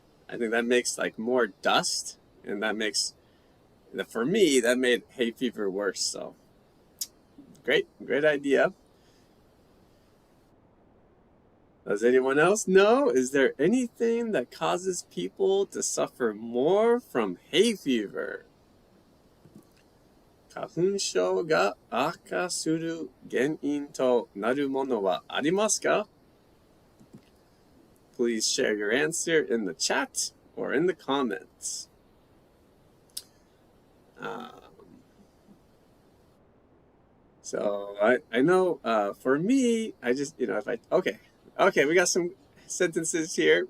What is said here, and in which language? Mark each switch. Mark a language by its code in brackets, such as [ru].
[en] I think that makes like more dust, and for me, that made hay fever worse. So great idea. Does anyone else know? Is there anything that causes people to suffer more from hay fever? [ja] 花粉症が悪化する原因となるものはありますか? [en] please share your answer in the chat or in the comments. So I know for me, I just, okay, we got some sentences here.